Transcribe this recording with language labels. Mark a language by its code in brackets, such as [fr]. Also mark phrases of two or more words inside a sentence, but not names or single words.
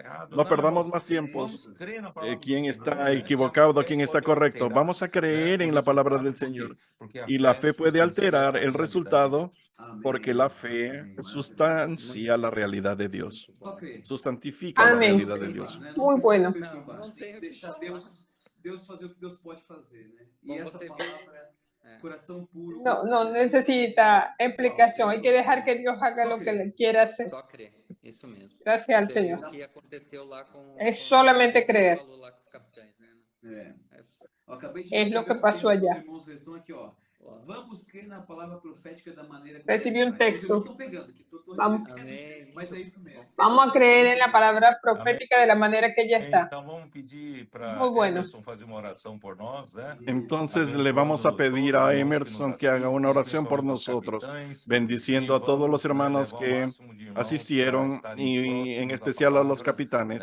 [es] No perdamos más tiempos. ¿Quién está equivocado? ¿Quién está correcto? Vamos a creer en la palabra del Señor. Y la fe puede alterar el resultado porque la fe sustancia la realidad de Dios. Sustantifica la realidad de Dios. Muy bueno. [pt] Deixar Deus fazer o que Deus pode fazer, né? E essa palavra [es] corazón puro. No necesita explicación. Hay que dejar que Dios haga lo que le quiera hacer. Gracias al Señor. Es solamente creer. Es lo que pasó allá. [pt] Vamos crer na palavra profética da maneira que [es] recibí un texto. [pt] Vamos. Mas é isso mesmo. [es] Vamos a creer en la palabra profética de la manera que ella está. Muy bueno. Entonces le vamos a pedir a Emerson que haga una oración por nosotros, bendiciendo a todos los hermanos que asistieron y en especial a los capitanes.